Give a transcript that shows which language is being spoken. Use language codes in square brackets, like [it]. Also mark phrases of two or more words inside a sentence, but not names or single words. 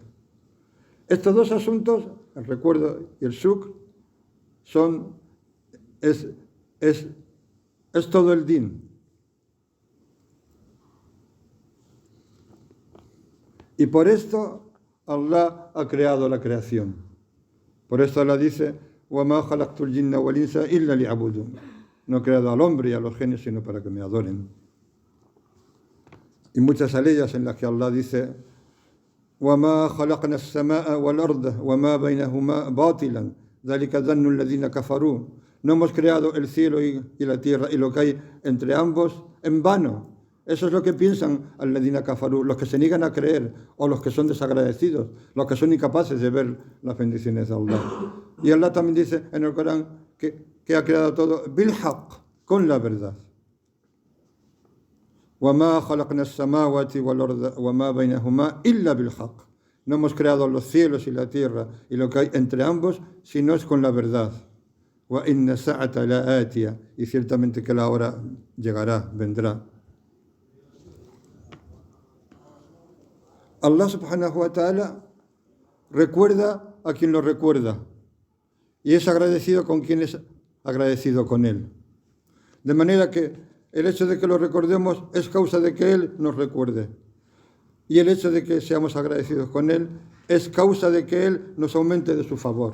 [es] Estos dos asuntos, el recuerdo y el shukr, es todo el din. Y por esto Allah ha creado la creación. Por esto Allah dice: [ar] وَمَا خَلَقْتُ الْجِنَّ وَالْإِنسَ إِلَّا لِيَعْبُدُونِ. [es] No he creado al hombre y a los genios sino para que me adoren. Y muchas aleyas en las que Allah dice: [ar] وَمَا خَلَقْنَا السَّمَاءَ وَالْأَرْضَ وَمَا بَيْنَهُمَا بَاطِلًا ذَلِكَ ظَنُّ الَّذِينَ كَفَرُوا. [es] No hemos creado el cielo y la tierra y lo que hay entre ambos en vano. Eso es lo que piensan [ar] الذين كفروا, [es] los que se niegan a creer o los que son desagradecidos, los que son incapaces de ver las bendiciones de Allah. Y Allah también dice en el Corán que ha creado todo [ar] بالحق, [es] con la verdad. [ar] وَمَا خَلَقْنَا السَّمَاوَاتِ وَالْأَرْضَ وَمَا بَيْنَهُمَا إِلَّا بِالْحَقِّ. [es] No hemos creado los cielos y la tierra y lo que hay entre ambos, sino es con la verdad. [ar] وَإِنَّ السَّاعَةَ لَآتِيَةٌ. [es] Y ciertamente que la hora llegará, vendrá. Allah [ar] سبحانه وتعالى [es] recuerda a quien lo recuerda y es agradecido con quien es agradecido con él. De manera que el hecho de que lo recordemos es causa de que Él nos recuerde. Y el hecho de que seamos agradecidos con Él es causa de que Él nos aumente de su favor.